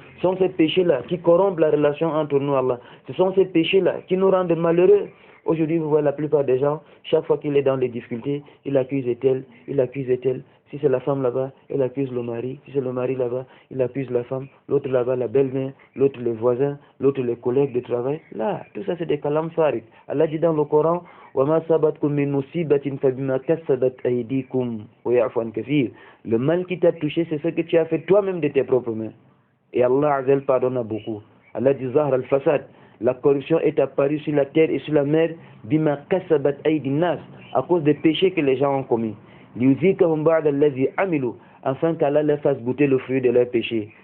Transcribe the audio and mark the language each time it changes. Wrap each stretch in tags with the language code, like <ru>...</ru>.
<fr>Ce sont ces péchés-là qui corrompent la relation entre nous et Allah. Ce sont ces péchés-là qui nous rendent malheureux. Aujourd'hui, vous voyez la plupart des gens, chaque fois qu'il est dans les difficultés, il accuse tel, il accuse tel. Si c'est la femme là-bas, elle accuse le mari. Si c'est le mari là-bas, il accuse la femme. L'autre là-bas, la belle-mère. L'autre, les voisins. L'autre, les collègues de travail. Là, tout ça, c'est des kalam farid. Allah dit dans le Coran,</fr> <ar>وَمَا صَبَتْكُم مِّن مُّصِيبَةٍ فَبِمَا كَسَّبَتْ أَيْدِيكُمْ وَيَعْفُ عَن كَثِيرٍ.</ar> <fr>Le mal qui t'a touché, c'est ce que tu as fait toi-même de tes propres mains. Et Allah Azza pardonne à beaucoup. Allah dit Zahra al-Fasad. La corruption est apparue sur la terre et sur la mer,</fr> <ar>bima kasabat aydin nas,</ar> <fr>à cause des péchés que les gens ont commis.</fr> <ar>Liyuzikahum ba'da allazi amilu,</ar> <fr>afin qu'Allah leur fasse goûter le fruit de leurs péchés.</fr>